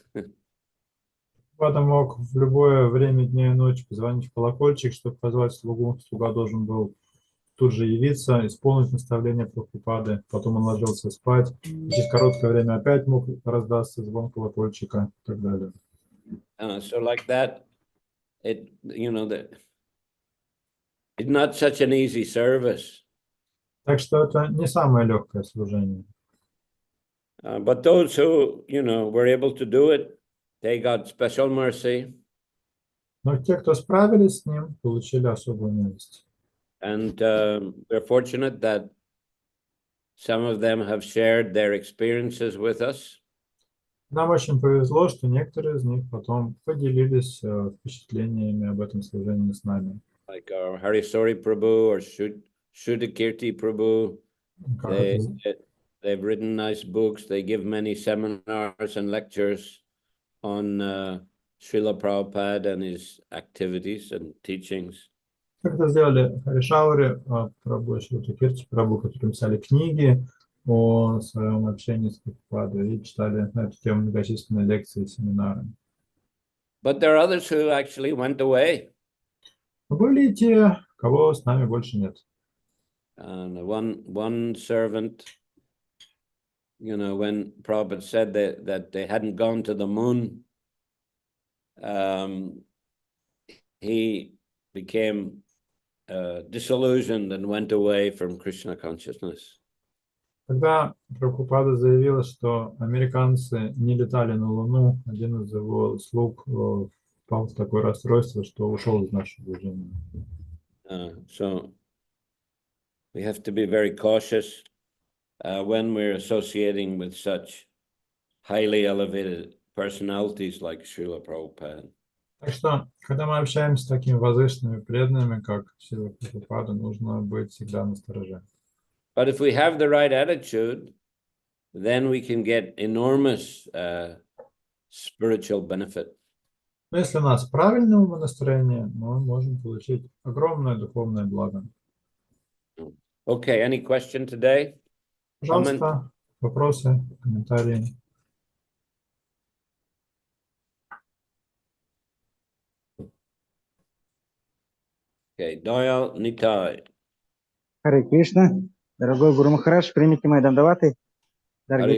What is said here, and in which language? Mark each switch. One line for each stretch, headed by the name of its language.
Russian: Прабхупада мог в любое время дня и ночи позвонить в колокольчик, чтобы позвать слугу. Слуга должен был тут же явиться, исполнить наставление Прабхупады. Потом он ложился спать. Через короткое время опять мог раздаться звон колокольчика и так далее.
English: So like that, it's not such an easy service.
Russian: Так что это не самое легкое служение.
English: But those who, were able to do it, they got special mercy.
Russian: Но те, кто справились с ним, получили особую милость.
English: And we're fortunate that some of them have shared their experiences with us.
Russian: Нам очень повезло, что некоторые из них потом поделились впечатлениями об этом служении с нами.
English: Like our Harisori Prabhu or Shuddhakirti Prabhu. They've written nice books. They give many seminars and lectures on Srila Prabhupada and his activities and teachings.
Russian: Как это сделали Харишаури, Прабху, Шрутакирти Прабху, которые писали книги о своем общении с Прабхупадой и читали на эту тему многочисленные лекции и семинары.
English: But there are others who actually went away.
Russian: Но были и те, кого с нами больше нет.
English: And one servant, when Prabhupada said that they hadn't gone to the moon, he became disillusioned and went away from Krishna consciousness.
Russian: Когда Прабхупада заявила, что американцы не летали на Луну, один из его слуг впал в такое расстройство, что ушел из нашего движения.
English: So we have to be very cautious when we're associating with such highly elevated personalities like Srila Prabhupada.
Russian: Так что, когда мы общаемся с такими возвышенными преданными, как Шрила Прабхупада, нужно быть всегда настороже.
English: But if we have the right attitude, then we can get enormous spiritual benefit.
Russian: Но если у нас правильное умонастроение, мы можем получить огромное духовное благо.
English: Okay, any question today?
Russian: Пожалуйста, вопросы, комментарии.
English: Okay, Dayal Nitai.
Russian: Харе Кришна, дорогой Гуру Махарадж, примите мои дандаваты, дорогие